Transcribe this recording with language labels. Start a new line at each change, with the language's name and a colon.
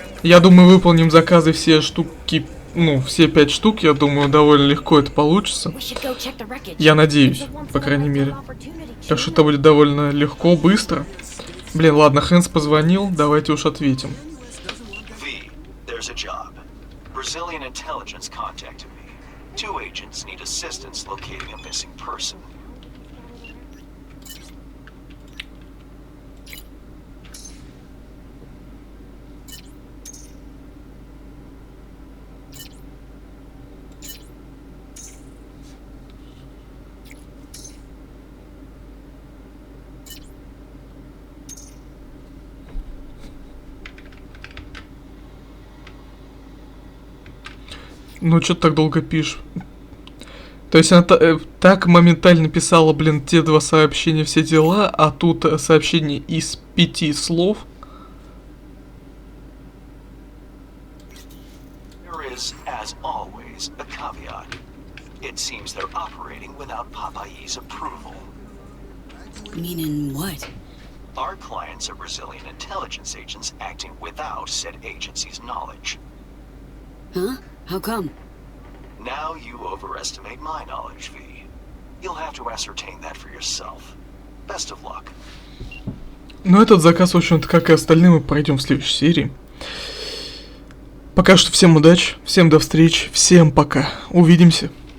Russian: Я думаю, выполним заказы все штуки. Ну, все 5 штук, я думаю, довольно легко это получится. Я надеюсь, по крайней мере. Так что это будет довольно легко, быстро. Блин, ладно, Хэнс позвонил, давайте уж ответим.
English: V, there's a job. Brazilian intelligence contacted me. 2 agents need assistance locating a missing person.
Russian: Ну, что ты так долго пишешь? То есть она так моментально писала, блин, те 2 сообщения, все дела, а тут сообщение из 5 слов.
English: There is, as always, a caveat. It seems they're operating without Papayi's approval. Meaning what? Our clients are Brazilian intelligence agents acting without said agency's knowledge. Huh? How come? Now you overestimate my knowledge, V. You'll have to ascertain that for yourself. Best of luck.
Russian: Но этот заказ, в общем-то, как и остальные, мы пройдем в следующей серии. Пока что всем удачи, всем до встречи, всем пока. Увидимся.